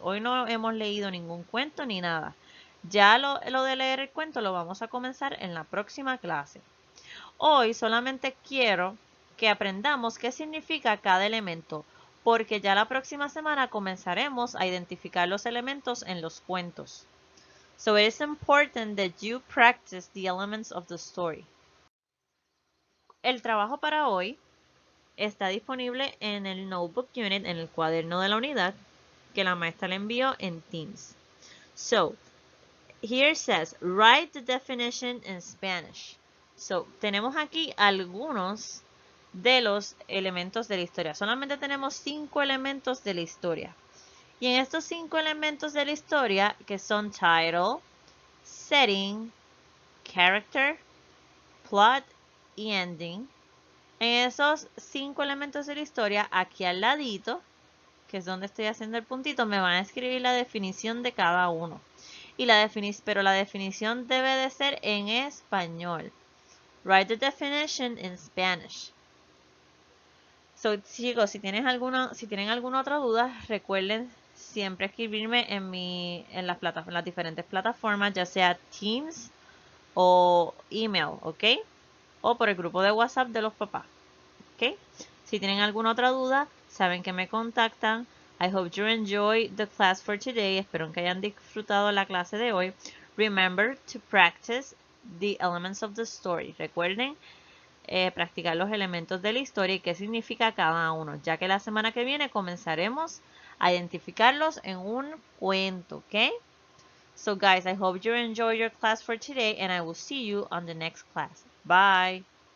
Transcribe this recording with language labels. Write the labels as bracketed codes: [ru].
[es] Hoy no hemos leído ningún cuento ni nada. Ya lo de leer el cuento lo vamos a comenzar en la próxima clase. Hoy solamente quiero que aprendamos qué significa cada elemento, porque ya la próxima semana comenzaremos a identificar los elementos en los cuentos. [en] So it is important that you practice the elements of the story. [es] El trabajo para hoy está disponible en el Notebook Unit, en el cuaderno de la unidad, que la maestra le envió en Teams. [en] So, here it says, write the definition in Spanish. [es] So, tenemos aquí algunos de los elementos de la historia. Solamente tenemos 5 elementos de la historia. Y en estos 5 elementos de la historia, que son title, setting, character, plot y ending, en esos 5 elementos de la historia, aquí al ladito, que es donde estoy haciendo el puntito, me van a escribir la definición de cada uno. Pero la definición debe de ser en español. [en] Write the definition in Spanish. [es] So, chicos, si tienen alguna otra duda, recuerden siempre escribirme en las diferentes plataformas, ya sea Teams o email, ¿ok? O por el grupo de WhatsApp de los papás. ¿Ok? Si tienen alguna otra duda, saben que me contactan. [en] I hope you enjoy the class for today. [es] Espero que hayan disfrutado la clase de hoy. [en] Remember to practice the elements of the story. [es] Recuerden practicar los elementos de la historia y qué significa cada uno, ya que la semana que viene comenzaremos a identificarlos en un cuento, ¿ok? [en] So guys, I hope you enjoy your class for today and I will see you on the next class. Bye!